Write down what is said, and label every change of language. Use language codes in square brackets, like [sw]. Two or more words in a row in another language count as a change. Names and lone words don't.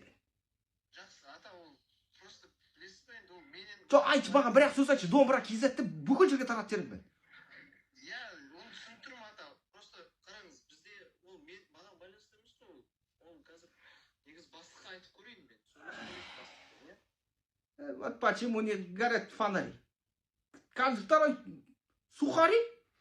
[kk] Жақсы, ата, ол просто білесіз бе енді, ол менен... Айтшы маған бір-ақ сөз айтшы, домбыра KZ-ті бүкіл жерге таратып жібердім мен. Иә, оны түсініп тұрмын, ата. Просто қараңыз, бізде ол маған байланысты емес қой, ол қазір негіз бастыққа айтып көрейін мен. [ru] Вот почему не горят фонари. Каждый второй сухари